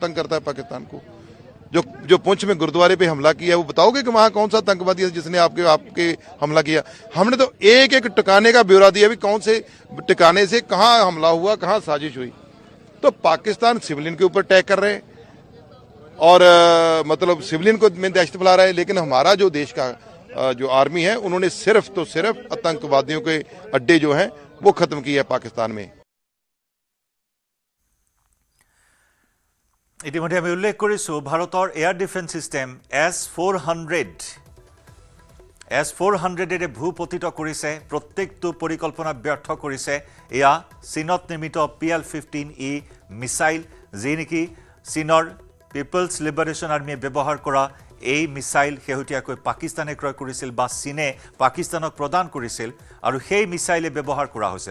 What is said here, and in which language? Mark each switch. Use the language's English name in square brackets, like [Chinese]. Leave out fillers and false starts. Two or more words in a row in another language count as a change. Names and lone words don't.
[Hindi] तंग करता है पाकिस्तान को जो पुंछ में गुरुद्वारे पे हमला किया वो बताओगे कि वहाँ कौन सा आतंकवादी है जिसने आपके हमला किया हमने तो एक एक ठिकाने का ब्यौरा दिया भी कौन से ठिकाने से कहाँ हमला हुआ कहाँ साजिश हुई तो पाकिस्तान सिविलियन के ऊपर अटैक कर रहे हैं और मतलब सिविलियन को में दहशत फैला रहा है लेकिन हमारा जो देश का जो आर्मी है उन्होंने सिर्फ तो सिर्फ आतंकवादियों के अड्डे जो हैं वो खत्म किए हैं पाकिस्तान में। [Assamese] ইতিমধ্যে আমি উল্লেখ কৰিছোঁ ভাৰতৰ [English] air defence system [Assamese] S-400 ভূপতিত কৰিছে, প্ৰত্যেকটো পৰিকল্পনা ব্যৰ্থ কৰিছে। এয়া চীনত নিৰ্মিত PL-15E মিসাইল, যি নেকি চীনৰ পিপলছ লিবাৰেশ্যন আৰ্মিয়ে ব্যৱহাৰ কৰা এই মিসাইল শেহতীয়াকৈ পাকিস্তানে ক্ৰয় কৰিছিল বা চীনে পাকিস্তানক প্ৰদান কৰিছিল আৰু সেই মিসাইলে ব্যৱহাৰ কৰা হৈছিল।